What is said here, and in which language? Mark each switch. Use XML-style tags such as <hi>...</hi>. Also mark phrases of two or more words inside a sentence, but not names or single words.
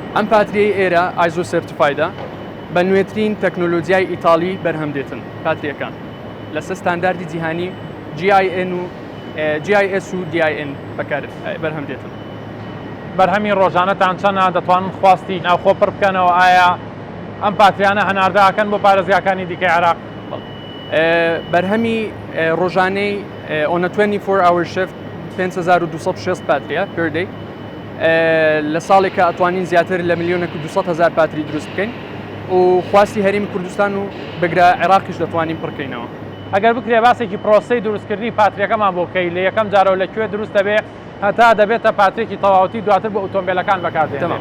<ckb>ئەم پاتریەی ئێرە ئایزۆ سرتیفایدە بە نوێترین تەکنۆلۆژیای ئیتالی بەرهەم دێتن پاتریەکان لەسەر ستانداردی جیهانی GIS و DIN بەکار بەرهەم دێتن. بەرهەمی ڕۆژانەتان چەندە دەتوانن خواستی ناوخۆ پڕ بکەنەوە ئایا ئەم پاتریانە هەناردەکەن بۆ پارێزگاکانی دیکەی عێراق؟ بەرهەمی ڕۆژانەی</ckb> <en>on a 24 hour shift</en> <ckb>5260 پاتریە</ckb> <en>per day</en> <ckb>لە ساڵێکە ئەتوانین زیاتر لە 1,200,000 پاتری دروست بکەین و خواستی هەرێمی کوردستان و بگرە عێراقیش دەتوانین پڕکەینەوە. ئەگەر بکرێ باسێکی پرۆسەی دروستکردنی پاتریەکەمان بۆ بکەی لە یەکەم جارەوە لەکوێ دروست دەبێ هەتا دەبێتە پاترێکی تەواوەتی دواتر بە ئۆتۆمبیلەکان بەکاردێنێت.</ckb>